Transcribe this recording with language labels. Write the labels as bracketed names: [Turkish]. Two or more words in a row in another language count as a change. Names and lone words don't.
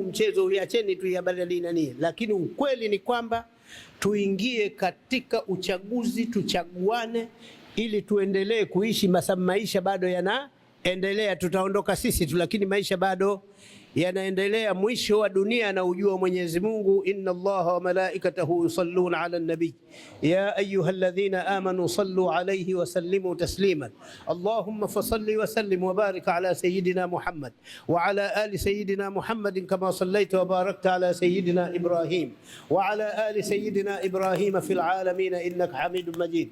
[Swahili] Mchezo uliacheni tu ya badali nani, lakini ukweli ni kwamba tuingie katika uchaguzi, tuchaguane ili tuendelee kuishi. Maisha bado yanaendelea, tutaondoka sisi tu, lakini maisha bado yanaendelea. Mwisho wa dunia na ujua Mwenyezi Mungu, [Arabic] إن الله وملائكته يصلون على النبي يا أيها الذين آمنوا صلوا عليه وسلموا تسليما اللهم فصل وسلم وبارك على سيدنا محمد وعلى آل سيدنا محمد كما صليت وباركت على سيدنا إبراهيم وعلى آل سيدنا إبراهيم في العالمين إنك حميد مجيد.